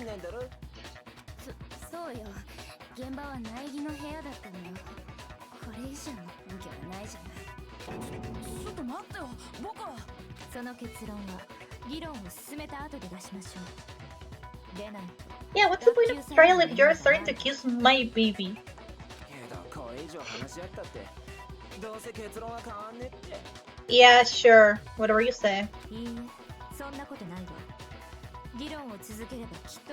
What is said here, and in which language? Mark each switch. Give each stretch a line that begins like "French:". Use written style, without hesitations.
Japanese: なんだろ？そうよ。現場は苗木の部屋だったのよ。これ以上の根拠はないじゃない。ちょっと待ってよ。僕はその結論は議論を進めた後で出しましょう。でないと。
English: Yeah, what's the point of trial if you're starting to accuse my baby?
Japanese: けどこれ以上話し合ったってどうせ結論は変わんねって。
English: Yeah, sure. Whatever you say.
Japanese: いいえ、そんなことないわ。議論を続ければきっと